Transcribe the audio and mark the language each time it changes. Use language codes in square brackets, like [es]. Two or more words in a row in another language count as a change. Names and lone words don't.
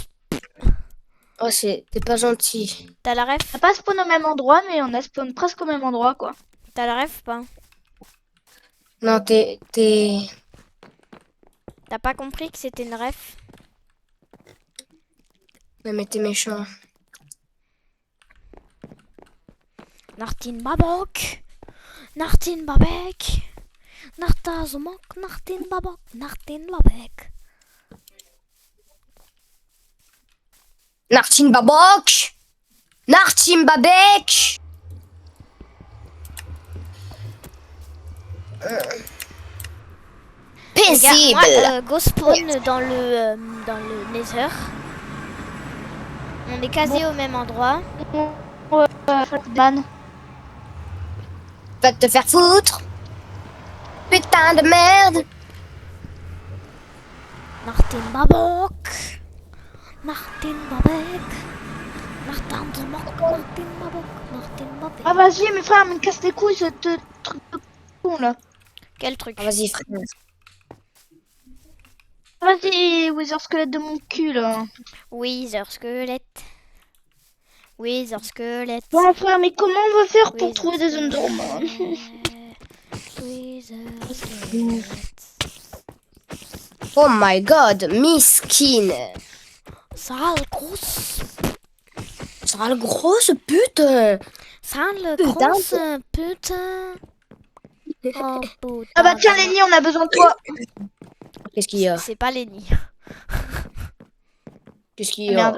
[fr] Oh, t'es pas gentil. T'as la On ref? n'a pas spawn au même endroit, mais on a spawn presque au même endroit, quoi. T'as la ref ou pas? Non, t'es. T'as pas compris que c'était une ref? Non, mais t'es méchant. Nartine Babok. Nartine Babek. Nartazomok. Nartine Babok. Nartine Babek. Nartine babok. Nartine babek. Les gars, Paisible. moi, go spawn dans le Nether. On est quasi au même endroit. Man. Va te faire foutre. Putain de merde. Nartine Babok. Nartine Babek. Nartine Babok. Nartine Babok. Nartine Babek. Ah, vas-y, mes frères, me casse les couilles, ce truc de con, là. Quel truc? Ah, vas-y, frère. Vas-y, Wither Squelette de mon cul, là. Wither squelette. Wither squelette. Bon, frère, mais comment on va faire pour Wither trouver des Enderman? Wither squelette. [en] Oh my god, [fr] miskin. Sale grosse. Sale grosse putain. Sale Putain. grosse putain. Oh putain. Ah bah tiens, Lenny, on a besoin de toi. Qu'est-ce qu'il y a? C'est pas Lenny. Qu'est-ce qu'il y a? Merde.